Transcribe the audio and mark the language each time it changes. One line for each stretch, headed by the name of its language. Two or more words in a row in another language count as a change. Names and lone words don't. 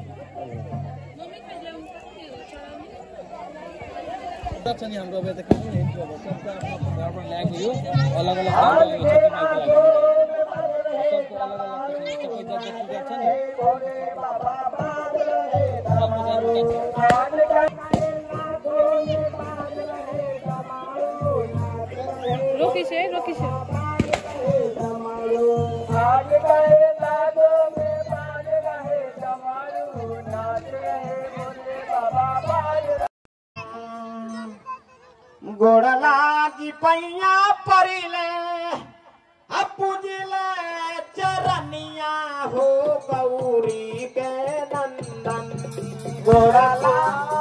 Nepali: छ नि हाम्रो अब यता के नि सबको आफ्नो घरबाट ल्याएको यो अलग अलग सबको अलग अलग सबै जति छ नि रोकिस
Bhojpuri: गोड़ लागी पैया परिले पूजिले चरनिया हो गौरी के नंदन गोड़ लागी